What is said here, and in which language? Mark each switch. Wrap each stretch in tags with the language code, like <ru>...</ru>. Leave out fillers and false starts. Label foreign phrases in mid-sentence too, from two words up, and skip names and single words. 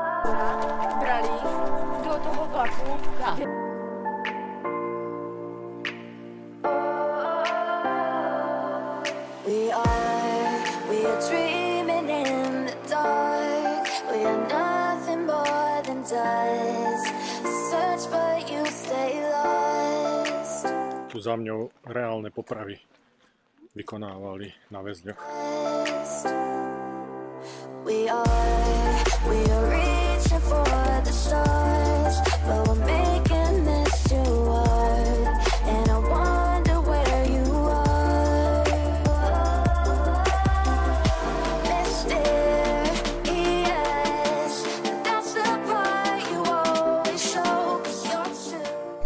<sk>brali do toho vlaku. Tak.</sk> <en>We are dreaming in the dark. We are nothing more than dust. Search but you stay lost.</en> <sk>Tu za mňou reálne popravy vykonávali na väzňoch.</sk> <en>We are reaching for the stars, but we're making this too hard. And I wonder where you are. Mysterious, that's the part you always show, 'cause you're true.</en>